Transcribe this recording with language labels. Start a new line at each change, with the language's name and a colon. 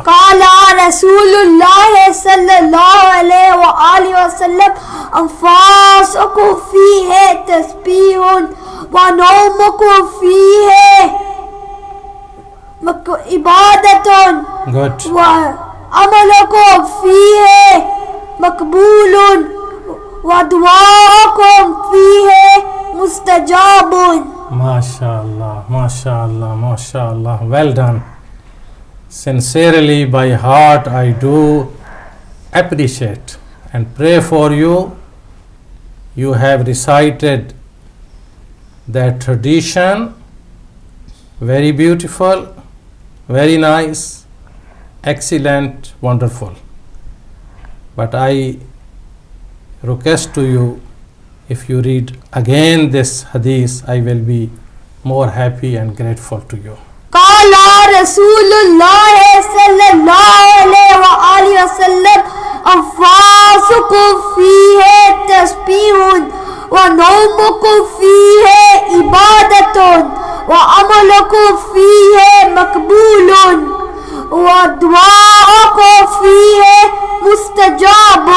Arabic: قال رسول اللہ صلی اللہ علیہ وآلہ وسلم انفاسکم فیہ تسبیح ونومکم فیہ عبادت
English: گڈ.
Arabic: وعملکم فیہ مقبول ودعاءکم فیہ مستجاب. ماشاء اللہ، ماشاء اللہ، ماشاء اللہ.
English: Well done. Sincerely by heart I do appreciate and pray for you. You have recited that tradition, very beautiful, very nice, excellent, wonderful. But I request to you, if you read again this hadith, I will be more happy and grateful to you.
Arabic: قال رسول اللہ صلی اللہ علیہ وآلہ وسلم انفاسکم فیہ تسبیح ونومکم فیہ عبادت وعملکم فیہ مقبول ودعاءکم فیہ مستجاب.